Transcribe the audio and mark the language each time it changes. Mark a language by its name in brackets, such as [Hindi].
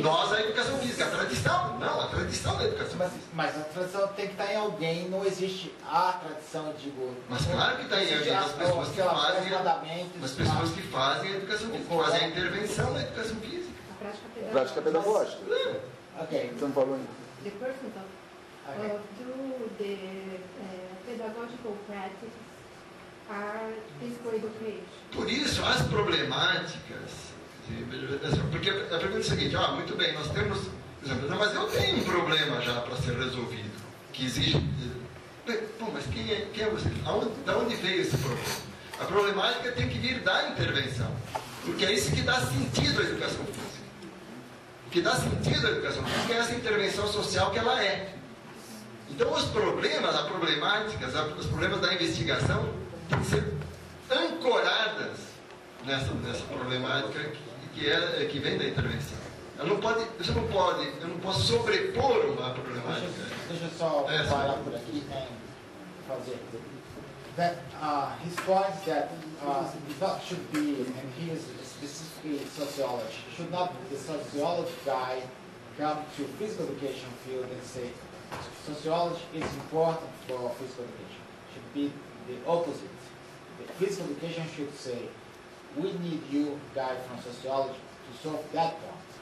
[Portuguese] nós, a educação física, a tradição. Não, a tradição da educação física. Mas a tradição tem que estar em alguém, não existe a tradição, digo... Mas claro que está em alguém, as pessoas que fazem a educação física, que fazem a intervenção na educação física. A prática pedagógica. Ok. Estamos falando. [English] The person do the pedagogical practices are physical education. [Portuguese] Por isso, as problemáticas, porque a pergunta é a seguinte, muito bem, nós temos, por exemplo, mas eu tenho um problema já para ser resolvido, que exige, pô, mas quem é você? Da onde veio esse problema? A problemática tem que vir da intervenção, porque é isso que dá sentido à educação física. O que dá sentido à educação física é essa intervenção social que ela é. Então, os problemas, as problemáticas, os problemas da investigação têm que ser ancoradas nessa problemática que vem da intervenção. Eu não posso sobrepor uma problemática. Deixa eu só parar por aqui e fazer. [English] That his point that that should be, and he is specifically sociology, should not the sociology guy come to physical education field and say sociology is important for physical education. Should be the opposite. The physical education should say, we need you, guy from sociology, to solve that point.